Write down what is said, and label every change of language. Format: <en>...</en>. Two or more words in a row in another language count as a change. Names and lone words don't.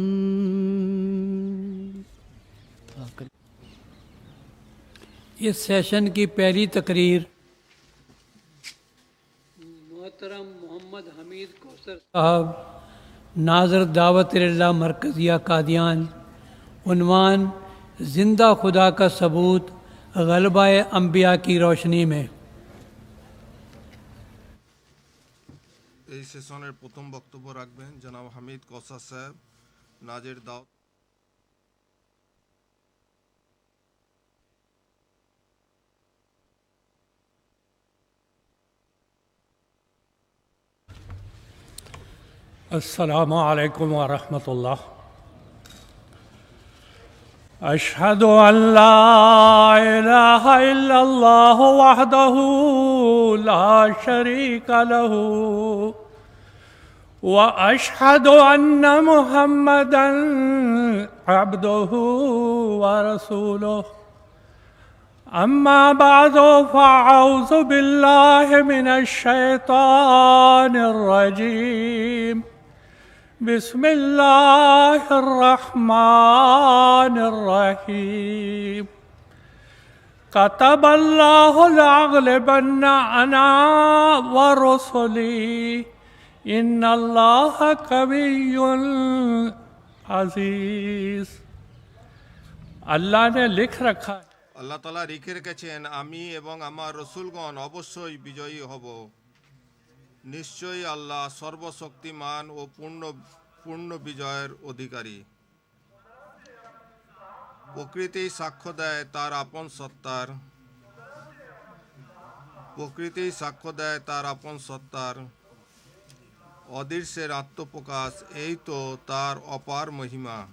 <ur>اس سیشن کی پہلی تقریر محترم محمد حمید کوثر صاحب، ناظر دعوت اللہ مرکزیہ قادیان، عنوان زندہ خدا کا ثبوت غلبہ انبیاء کی روشنی میں۔</ur> <bn>এই সেশনের প্রথম বক্তব্য রাখবেন জনাব হামিদ কৌসার সাহেব, নাজের দাওয়াত।</bn> <ar>السلام علیکم ورحمۃ اللہ۔ اشہد ان لا الہ الا اللہ وحدہ لا شریک لہ واشہد ان محمدا عبدہ ورسولہ، اما بعد فاعوذ باللہ من الشیطان الرجیم، بسم اللہ الرحمن الرحیم، کتب اللہ لأغلبن انا ورسلی ان اللہ قوی عزیز۔</ar> <ur>اللہ نے لکھ رکھا ہے،</ur> <bn>আল্লাহ তাআলা লিখে রেখেছেন, আমি এবং আমার রসুলগণ অবশ্যই বিজয়ী হব। নিশ্চয়ই আল্লাহ সর্বশক্তিমান ও পূর্ণ বিজয়ের অধিকারী। প্রকৃতি সাক্ষ্য দেয় তার আপন সত্তার, প্রকৃতি সাক্ষ্য দেয় তার আপন সত্তার অদৃশ্যের আত্মপ্রকাশ, এই তো তার অপার মহিমা।</bn>